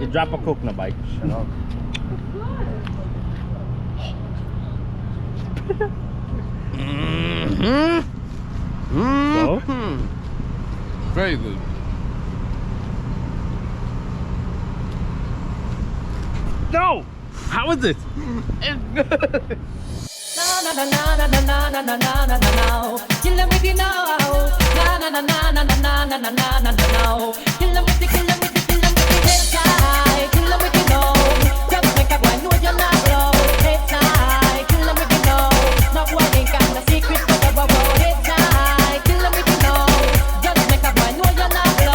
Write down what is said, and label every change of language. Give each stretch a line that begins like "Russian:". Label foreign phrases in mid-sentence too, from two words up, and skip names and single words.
English: You drop a coconut bite. Shut up. So? Very good. No! How is it? It's good. Na na na na na na na na na na na. Kill 'em if you know. Na na na na na na na na na na na. Kill 'em with the head tie. Kill 'em if you know. Just make a boy know you're not low. Head tie. Kill 'em if you know. No boy ain't got no secrets but the wow. Head tie. Kill 'em if you know. Just make a boy know you're not low.